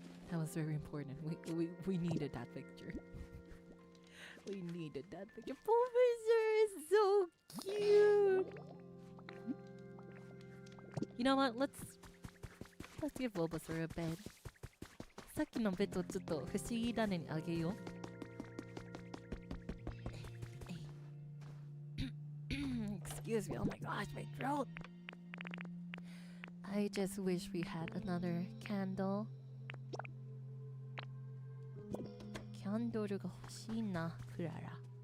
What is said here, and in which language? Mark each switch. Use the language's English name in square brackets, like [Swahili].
[English] That was very important. We needed that picture. We needed that picture. Bulbasaur is so cute. You know what? Let's give Bulbasaur a bed. [Japanese] さっきのベッドちょっと不思議種にあげよう。 [English] Excuse me. Oh my gosh, my throat. I just wish we had another candle. [Japanese] キャンドルが欲しいな、クララ。